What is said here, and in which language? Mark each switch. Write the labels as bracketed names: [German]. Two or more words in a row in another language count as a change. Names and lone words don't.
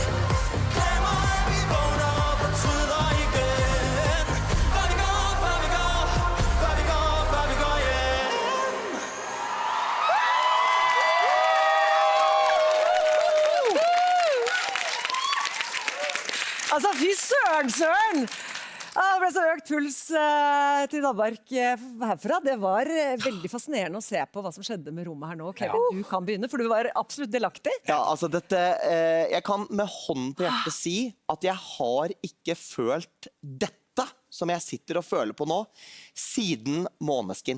[Danish] Glemmer at vi vågner og fortryder igen. Før vi går, før vi går, før vi går, før vi går hjem. [Norwegian] Altså, fy søren, Søren! Det ble så økt puls til Danmark herfra. Det var veldig fascinerende å se på hva som skjedde med rommet her nå. Kevin, du kan begynne, for du var absolutt delaktig. Ja, altså dette, jeg kan med hånden på hjertet si at jeg har ikke følt dette som jeg sitter og føler på nå, siden Måneskin.